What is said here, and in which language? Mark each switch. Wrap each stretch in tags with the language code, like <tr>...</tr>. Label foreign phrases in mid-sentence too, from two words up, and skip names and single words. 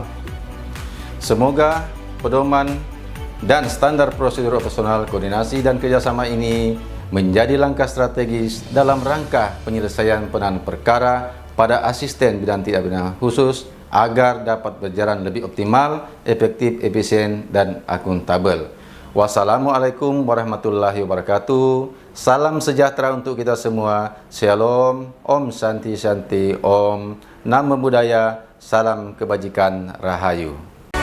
<id>Semoga pedoman dan standar prosedur operasional koordinasi dan kerjasama ini menjadi langkah strategis dalam rangka penyelesaian penanganan perkara pada asisten bidang tindak pidana khusus agar dapat berjalan lebih optimal, efektif, efisien, dan akuntabel.</id> <ar>والسلام عليكم ورحمة الله وبركاته.</ar> <id>Salam sejahtera untuk kita semua. Shalom,</id> <sa>ॐ शान्ति शान्ति,</sa> <pi>Om Namo Buddhaya,</pi> <id>salam kebajikan,</id> <sa>Rahayu.</sa>